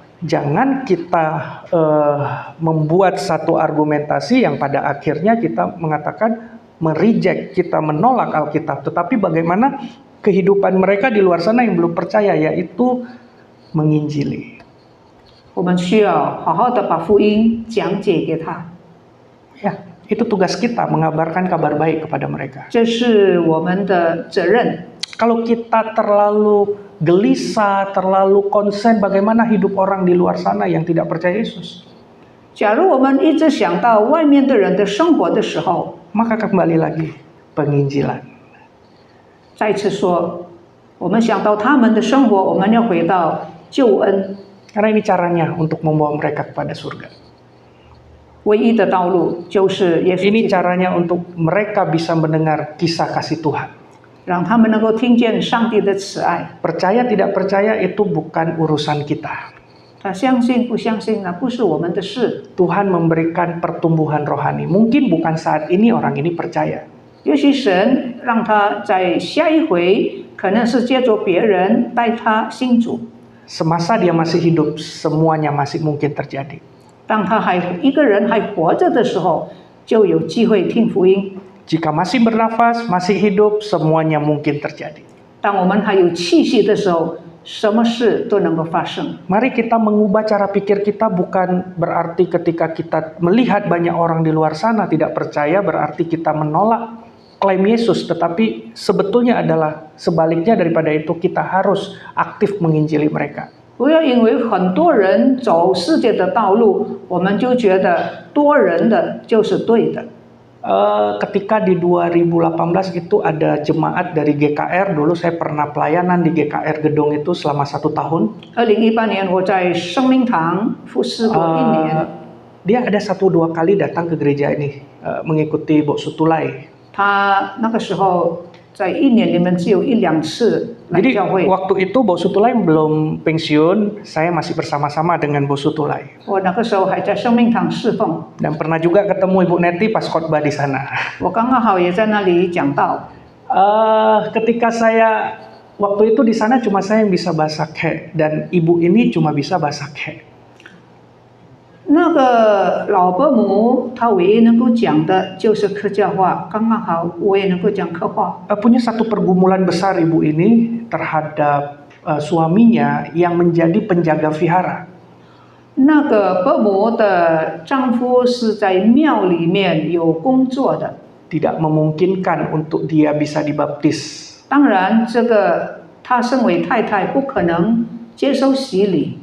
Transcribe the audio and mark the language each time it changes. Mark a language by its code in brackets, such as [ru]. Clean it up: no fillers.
[id] Jangan kita membuat satu argumentasi yang pada akhirnya kita mengatakan mereject, kita menolak Alkitab. Tetapi bagaimana kehidupan mereka di luar sana yang belum percaya, yaitu menginjili. [zh] 我们需要好好的把福音讲解给他。 [id] Ya, itu tugas kita mengabarkan kabar baik kepada mereka. [zh] 这是我们的责任。 [id] Kalau kita terlalu gelisah, terlalu konsen bagaimana hidup orang di luar sana yang tidak percaya Yesus, [zh] 假如我们一直想到外面的人的生活的时候， [id] maka kembali lagi penginjilan. [zh] 再次说，我们想到他们的生活，我们要回到救恩。 [id] Karena ini caranya untuk membawa mereka kepada surga. [zh] 唯一的道路就是耶稣 [id] Ini [zh] 基督， [id] caranya untuk mereka bisa mendengar kisah kasih Tuhan. [zh] 让他们能够听见上帝的慈爱。 [id] Percaya tidak percaya itu bukan urusan kita. [zh] 他相信不相信，那不是我们的事。 [id] Tuhan memberikan pertumbuhan rohani. Mungkin bukan saat ini orang ini percaya. [zh] 也许神让他在下一回，可能是借着别人带他信主。 [id] Semasa dia masih hidup, semuanya masih mungkin terjadi. [zh] 当他还一个人还活着的时候，就有机会听福音。 [id] Jika masih bernafas, masih hidup, semuanya mungkin terjadi. [zh] 当我们还有气息的时候，什么事都能够发生。 [id] Mari kita mengubah cara pikir kita, bukan berarti ketika kita melihat banyak orang di luar sana tidak percaya, berarti kita menolak klaim Yesus. Tetapi sebetulnya adalah sebaliknya daripada itu, kita harus aktif menginjili mereka. [zh] 不要因为很多人走世界的道路，我们就觉得多人的就是对的。 [id] Ketika di 2018 itu ada jemaat dari GKR, dulu saya pernah pelayanan di GKR Gedong itu selama 1 tahun. [zh] 2018年我在生命堂服侍过1年， [id] Dia ada 1-2 kali datang ke gereja ini mengikuti Bok Sutulai. [zh] 他那个时候在1年里面只有1-2次来 [id] Jadi [zh] 教会。 [id] waktu itu Bok Sutulai belum pensiun, saya masih bersama-sama dengan Bok Sutulai. [zh] 我那个时候还在生命堂侍奉， [id] Dan pernah juga ketemu Ibu Neti pas khotbah di sana. [zh] 我刚刚好也在那里讲道。 [id] Ketika saya waktu itu di sana cuma saya yang bisa bahasa Khe, dan ibu ini cuma bisa bahasa Khe. [zh] 那个老伯母她唯一能够讲的就是客家话，刚刚好我也能够讲客话。 [id] Punya satu pergumulan besar ibu ini terhadap suaminya yang menjadi penjaga vihara. [zh] 那个伯母的丈夫是在庙里面有工作的， [id] Tidak memungkinkan untuk dia bisa dibaptis. [zh] 当然这个她身为太太不可能接受洗礼，